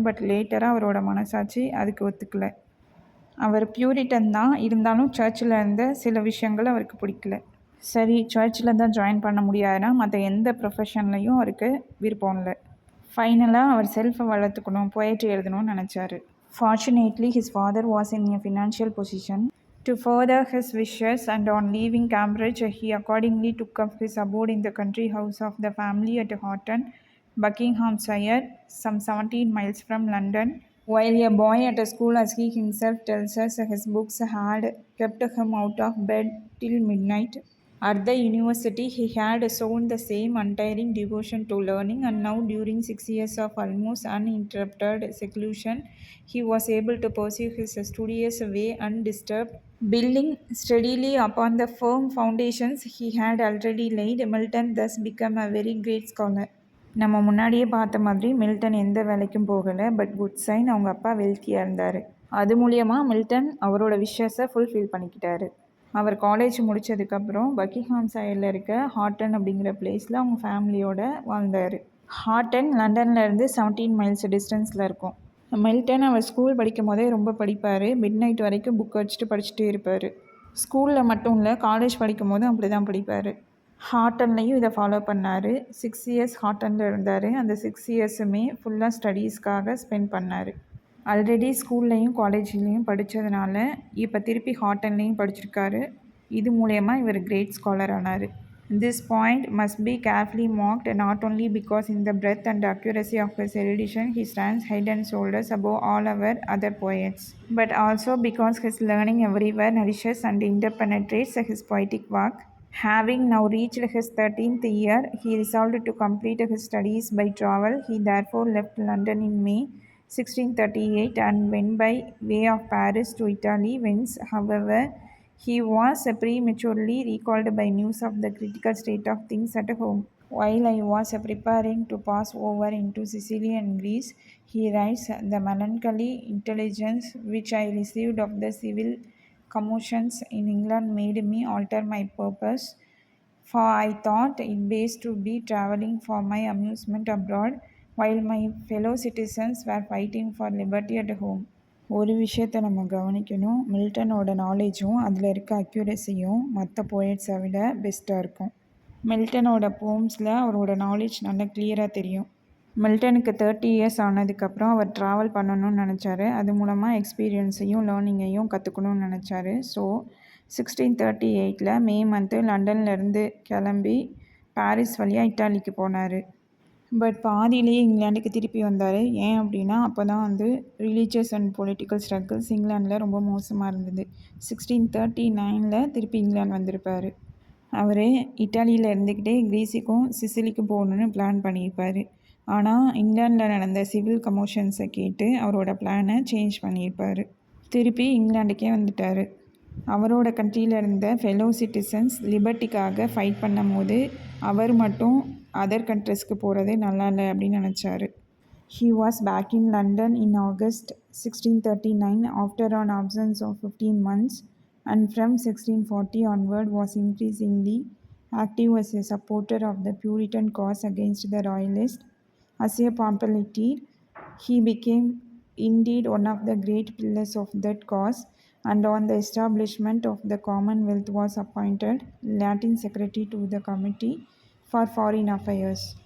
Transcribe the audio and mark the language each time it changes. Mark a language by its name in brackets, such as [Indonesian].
[Tamil] But லேட்டராக அவரோட மனசாட்சி அதுக்கு ஒத்துக்கலை. அவர் பியூரிட்டன் தான், இருந்தாலும் சர்ச்சில் இருந்த சில விஷயங்கள் அவருக்கு பிடிக்கல. சரி, சர்ச்சில் தான் ஜாயின் பண்ண முடியாதுன்னா மற்ற எந்த ப்ரொஃபஷன்லையும் அவருக்கு விருப்பம் இல்லை. ஃபைனலாக அவர் செல்ஃபை வளர்த்துக்கணும், போயட்ரி எழுதணும்னு நினச்சார். [English] Fortunately, his father was in a financial position to further his wishes, and on leaving Cambridge, he accordingly took up his abode in the country house of the family at Horton, Buckinghamshire, some 17 miles from London. While a boy at a school, as he himself tells us, his books had kept him out of bed till midnight. At the university, he had shown the same untiring devotion to learning, and now, during 6 years of almost uninterrupted seclusion, he was able to pursue his studious way undisturbed. Building steadily upon the firm foundations he had already laid, Milton thus became a very great scholar. [Tamil] நம்ம முன்னாடியே பார்த்த மாதிரி Milton எந்த வேலைக்கும் போகலை. But good sign, அவங்க அப்பா வெல்த்தியாக இருந்தார். அது மூலியமாக மில்டன் அவரோட விஷஸை ஃபுல்ஃபில் பண்ணிக்கிட்டாரு. அவர் காலேஜ் முடித்ததுக்கப்புறம் பக்கிங்ஹாம்ஷயரில் இருக்க ஹார்டன் அப்படிங்கிற பிளேஸில் அவங்க ஃபேமிலியோடு வாழ்ந்தார். ஹார்டன் லண்டன்லேருந்து 17 மைல்ஸ் டிஸ்டன்ஸில் இருக்கும். மில்டன் அவர் ஸ்கூல் படிக்கும் போதே ரொம்ப படிப்பார். மிட் நைட் வரைக்கும் புக் வச்சுட்டு படிச்சுட்டே இருப்பார். ஸ்கூலில் மட்டும் இல்லை, காலேஜ் படிக்கும் போதும் அப்படி தான் படிப்பார். ஹார்ட்டன்லையும் இதை ஃபாலோ பண்ணார். 6 இயர்ஸ் ஹார்ட்டனில் இருந்தார். அந்த 6 இயர்ஸுமே ஃபுல்லாக ஸ்டடீஸ்க்காக ஸ்பெண்ட் பண்ணார். ஆல்ரெடி ஸ்கூல்லையும் காலேஜ்லேயும் படித்ததுனால இப்போ திருப்பி ஹார்ட்டன்லேயும் படிச்சிருக்காரு. இது மூலயமா இவர் கிரேட் ஸ்காலர் ஆனார். [English] This point must be carefully marked, not only because in the breadth and accuracy of his erudition he stands head and shoulders above all our other poets, but also because his learning everywhere nourishes and interpenetrates his poetic work. Having now reached his 13th year, he resolved to complete his studies by travel. He therefore left London in May 1638 and went by way of Paris to Italy, whence, however, he was prematurely recalled by news of the critical state of things at home. While I was preparing to pass over into Sicily and Greece, he writes, the melancholy intelligence which I received of the civil commotions in England made me alter my purpose, for I thought it best to be travelling for my amusement abroad, while my fellow citizens were fighting for liberty at home. [Tamil] ஒரு விஷயத்தை நம்ம கவனிக்கணும். மில்டனோட நாலேஜும் அதில் இருக்க அக்யூரஸியும் மற்ற போயட்ஸை விட பெஸ்ட்டாக இருக்கும். மில்டனோட போம்ஸில் அவரோட நாலேஜ் நல்லா கிளியராக தெரியும். மில்டனுக்கு 30 இயர்ஸ் ஆனதுக்கப்புறம் அவர் ட்ராவல் பண்ணணும்னு நினச்சாரு. அது மூலமாக எக்ஸ்பீரியன்ஸையும் லேர்னிங்கையும் கற்றுக்கணும்னு நினச்சாரு. ஸோ 1638 மே மந்த்து லண்டன்லேருந்து கிளம்பி பாரிஸ் வழியாக இட்டாலிக்கு போனார். பட் பாதியிலேயே இங்கிலாண்டுக்கு திருப்பி வந்தார். ஏன் அப்படின்னா அப்போ தான் ரிலீஜியஸ் அண்ட் பொலிட்டிக்கல் ஸ்ட்ரகிள்ஸ் இங்கிலாண்டில் ரொம்ப மோசமாக இருந்தது. 1639 திருப்பி இங்கிலாந்து வந்திருப்பார். அவர் இட்டாலியில் இருந்துக்கிட்டே கிரீஸுக்கும் சிசிலிக்கும் போகணுன்னு பிளான் பண்ணியிருப்பார். ஆனால் இங்கிலாண்டில் நடந்த சிவில் கமோஷன்ஸை கேட்டு அவரோட பிளானை சேஞ்ச் பண்ணியிருப்பார். திருப்பி இங்கிலாண்டுக்கே வந்துட்டார். அவரோட கண்ட்ரியில் இருந்த ஃபெலோ சிட்டிசன்ஸ் லிபர்ட்டிக்காக ஃபைட் பண்ணும் போது அவர் மட்டும் அதர் கண்ட்ரிஸ்க்கு போகிறது நல்லா இல்லை அப்படின்னு நினச்சார். [English] He was back in London in August 1639 after an absence of 15 months, and from 1640 onward was increasingly active as a supporter of the Puritan cause against the Royalists. As a pamphleteer, he became indeed one of the great pillars of that cause, and on the establishment of the Commonwealth was appointed Latin Secretary to the Committee for Foreign Affairs.